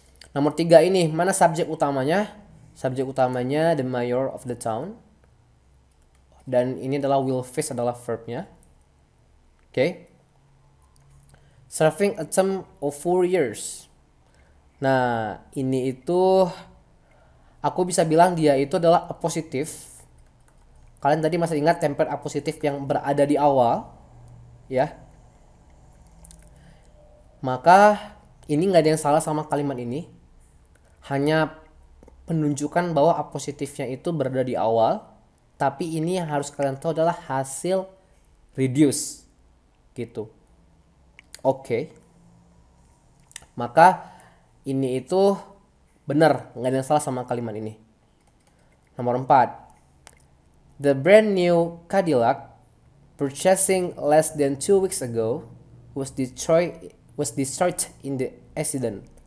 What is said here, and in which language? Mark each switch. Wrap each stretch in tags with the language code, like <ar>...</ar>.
<id>Nomor 3 ini mana subjek utamanya? Subjek utamanya</id> <en>the mayor of the town.</en> <id>Dan ini adalah</id> <en>will face</en> <id>adalah verbnya. Oke.</id> <en>Serving a term of 4 years.</en> <id>Nah, ini itu aku bisa bilang dia itu adalah apositif. Kalian tadi masih ingat template apositif yang berada di awal, ya? Maka ini nggak ada yang salah sama kalimat ini. Hanya penunjukan bahwa apositifnya itu berada di awal. Tapi ini yang harus kalian tahu adalah hasil reduce. Gitu. Oke. Maka ini itu benar, nggak ada yang salah sama kalimat ini. Nomor 4.</id> <en>The brand new Cadillac purchasing less than 2 weeks ago was destroyed in the accident.</en>